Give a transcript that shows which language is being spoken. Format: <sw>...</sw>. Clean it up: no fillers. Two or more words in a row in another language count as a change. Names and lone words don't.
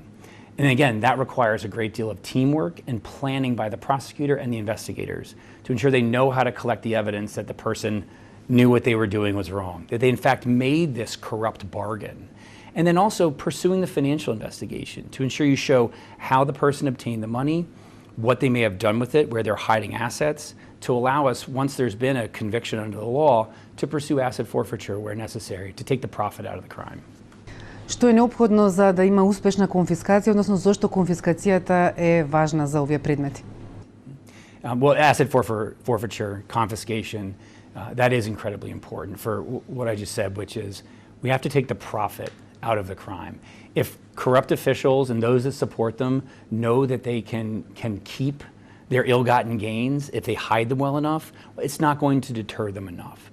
<en>And again, that requires a great deal of teamwork and planning by the prosecutor and the investigators to ensure they know how to collect the evidence that the person knew what they were doing was wrong, that they in fact made this corrupt bargain. And then also pursuing the financial investigation to ensure you show how the person obtained the money, what they may have done with it, where they're hiding assets, to allow us, once there's been a conviction under the law, to pursue asset forfeiture where necessary, to take the profit out of the crime.</en> <mk>Што е неопходно за да има успешна конфискација, односно зошто конфискацијата е важна за овие предмети?</mk> <en>Well, asset forfeiture, confiscation, that is incredibly important for what I just said, which is we have to take the profit out of the crime. If corrupt officials and those that support them know that they can keep their ill-gotten gains, if they hide them well enough, it's not going to deter them enough.</en>